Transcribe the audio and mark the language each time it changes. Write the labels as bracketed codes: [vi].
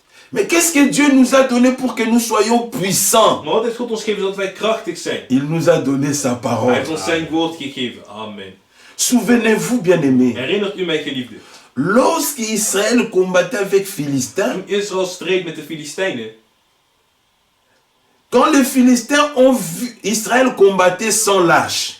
[fr] Mais qu'est-ce que Dieu nous a donné pour que nous soyons puissants? [nl] Maar wat heeft God ons gegeven zodat wij krachtig zijn? [fr] Il nous a donné sa [nl] Hij [fr] parole. [nl] heeft ons zijn woord gegeven. Amen. [fr] Souvenez-vous, bien-aimés, [nl] Herinnert u mij, geliefde? [fr] lorsque Israël combattait avec Philistins, [nl] Toen Israël streed met de Filistijnen, [fr] quand les Philistins ont vu Israël combattre sans lâche,